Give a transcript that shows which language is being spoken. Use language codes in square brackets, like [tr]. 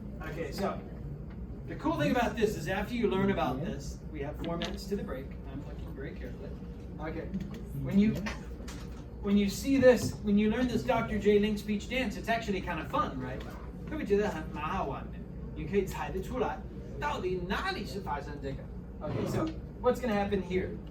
[en] Okay, so the cool thing about this is after you learn about this, we have 4 minutes to the break. I'm looking very carefully. Okay, when you see this, when you learn this Dr. J Link speech dance, it's actually kind of fun, right? [zh] 会不会觉得蛮好玩的？你可以猜得出来，到底哪里是发生这个？ [en] Okay, so what's going to happen here?